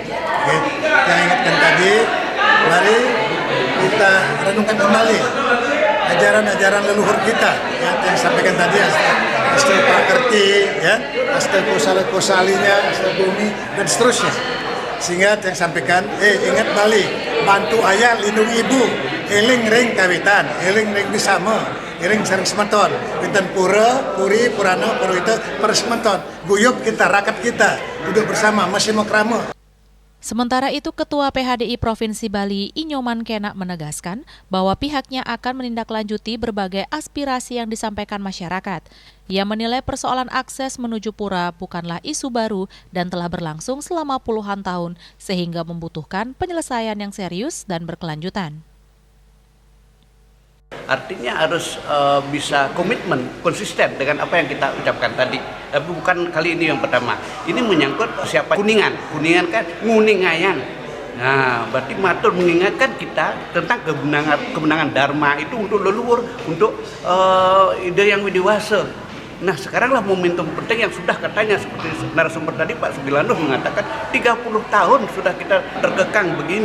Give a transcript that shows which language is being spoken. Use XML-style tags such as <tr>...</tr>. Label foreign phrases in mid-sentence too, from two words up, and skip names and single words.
<id>Kita ingatkan tadi, mari kita renungkan kembali ajaran-ajaran leluhur kita yang disampaikan tadi, Asta Prakerti, Asta Kosalinya, Asta Bumi, dan seterusnya. Sehingga yang sampaikan, ingat Bali, bantu ayah, lindungi ibu,</id> <ban>eling ring kawitan, eling ring bisama, eling sering semeton, pinten pura, puri, purana, purwita, persemeton,</ban> <id>guyup kita, rakyat kita, duduk bersama, masih makrama. Sementara itu, Ketua PHDI Provinsi Bali, Inyoman Kenak menegaskan bahwa pihaknya akan menindaklanjuti berbagai aspirasi yang disampaikan masyarakat. Ia menilai persoalan akses menuju pura bukanlah isu baru dan telah berlangsung selama puluhan tahun, sehingga membutuhkan penyelesaian yang serius dan berkelanjutan. Artinya harus bisa komitmen, konsisten dengan apa yang kita ucapkan tadi. Tapi bukan kali ini yang pertama. Ini menyangkut siapa Kuningan. Kuningan kan nguningayang. Nah, berarti matur mengingatkan kita tentang kemenangan Dharma itu untuk leluhur, untuk ide yang dewasa. Nah, sekaranglah momentum penting yang sudah katanya seperti narasumber tadi Pak Sugilanus mengatakan 30 tahun sudah kita terkekang begini.</id>